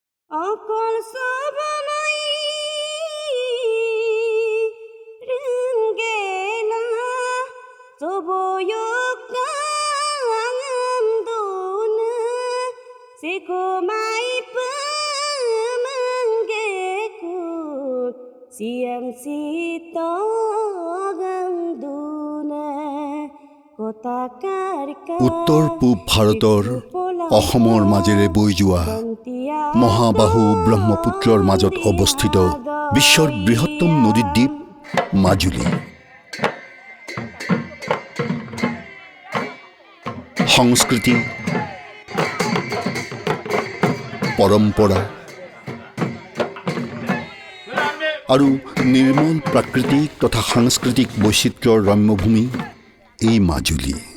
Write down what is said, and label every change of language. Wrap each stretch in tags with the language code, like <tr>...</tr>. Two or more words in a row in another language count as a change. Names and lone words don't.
<as>অকল সবমাই ringgena soboyok ngam dona sikumai pemanggeku siam sito gam dona kota karika উত্তৰ পূব ভাৰতৰ অসমৰ মাজেৰে বৈ যোৱা মহাবাহু ব্ৰহ্মপুত্ৰৰ মাজত অৱস্থিত বিশ্বৰ বৃহত্তম নদীদ্বীপ মাজুলী। সংস্কৃতি, পৰম্পৰা আৰু নিৰ্মল প্ৰাকৃতিক তথা সাংস্কৃতিক বৈচিত্ৰ্যৰ ৰম্যভূমি এই মাজুলী।</as>